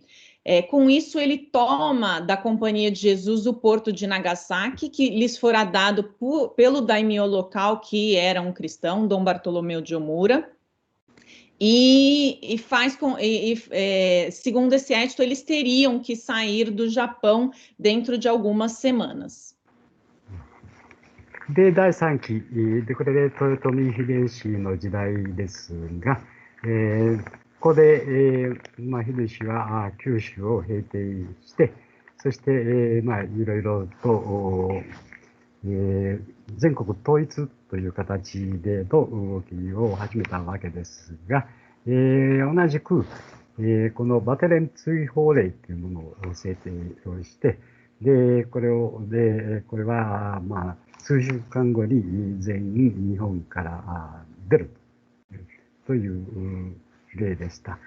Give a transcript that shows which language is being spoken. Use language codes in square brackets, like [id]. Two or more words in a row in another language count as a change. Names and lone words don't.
[pt] Com isso, ele toma da Companhia de Jesus o porto de Nagasaki, que lhes fora dado pelo daimyo local, que era um cristão, Dom Bartolomeu de Omura, segundo esse édito, eles teriam que sair do Japão dentro de algumas semanas. [ja] で、第3期で、これで豊臣秀吉の時代ですが、ここで、秀吉は九州を平定して、そして、いろいろと、全国統一という形での動きを始めたわけですが、同じく、このバテレン追放令というものを制定をして、で、これは、数週間後に全員日本から出るという例でした。